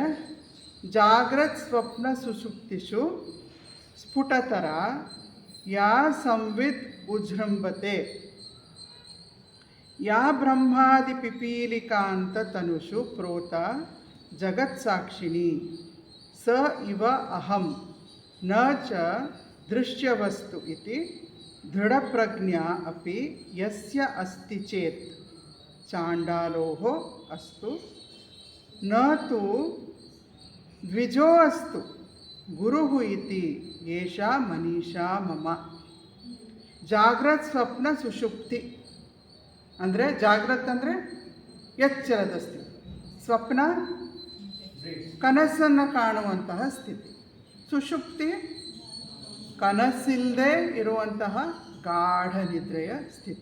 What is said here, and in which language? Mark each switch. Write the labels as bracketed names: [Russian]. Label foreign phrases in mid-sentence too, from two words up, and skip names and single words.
[Sanskrit] ಜಾಗ್ರತ್ ಸ್ವಪ್ನ ಸುಷುಪ್ತಿಷು ಸ್ಫುಟತರ ಯಾ ಸಂವಿತ್ ಉಜೃಂಭತೆ ಯಾ ಬ್ರಹ್ಮಾದಿ ಪಿಪೀಲಿಕಾಂತ ತನುಷು ಪ್ರೋತ ಜಗತ್ಸಾಕ್ಷಿಣಿ ಸ ಇವ ಅಹಂ ನ ಚ ದೃಶ್ಯವಸ್ತು ಇತಿ ದೃಢಪ್ರಜ್ಞಾ ಅಪಿ ಯಸ್ಯ ಅಸ್ತಿ ಚೇತ್ ಚಾಂಡಾಲೋಹ ಅಸ್ತು ನ ತು ದ್ವಿಜೋ ಅಸ್ತು ಗುರುಃ ಇತಿ ಏಷಾ ಮನೀಷಾ ಮಮ. ಜಾಗ್ರತ್ ಸ್ವಪ್ನ ಸುಷುಪ್ತಿ [Kannada] ಅಂದರೆ, ಜಾಗ್ರತ್ ಅಂದರೆ ಎಚ್ಚರದ ಸ್ಥಿತಿ, ಸ್ವಪ್ನ ಕನಸನ್ನು ಕಾಣುವಂತಹ ಸ್ಥಿತಿ, ಸುಷುಪ್ತಿ ಕನಸಿಲ್ಲದೆ ಇರುವಂತಹ ಗಾಢ ನಿದ್ರೆಯ ಸ್ಥಿತಿ.